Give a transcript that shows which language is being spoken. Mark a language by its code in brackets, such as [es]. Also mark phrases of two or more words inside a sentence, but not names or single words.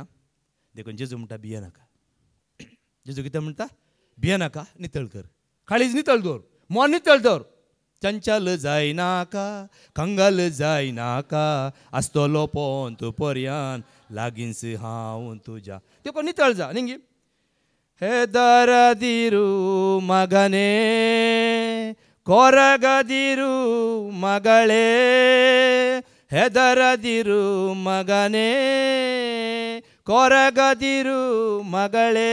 [kok] देखून जेजू म्हणटा भिये नाका. जेजू कितें म्हणटा, भिये नाका, नितळ कर. काळीज नितळ दवर, मन नितळ दवर. चंचल जायनाका, कंगाल जायनाका, आसतलो पोंत पर्यान लागींच हांव तुज्या. देखून नितळ जा न्ही गी. [kn] ಹೆದರದಿರು ಮಗನೇ, ಕೊರಗದಿರು ಮಗಳೇ, ಹೆದರದಿರು ಮಗನೇ, ಕೊರಗದಿರು ಮಗಳೇ.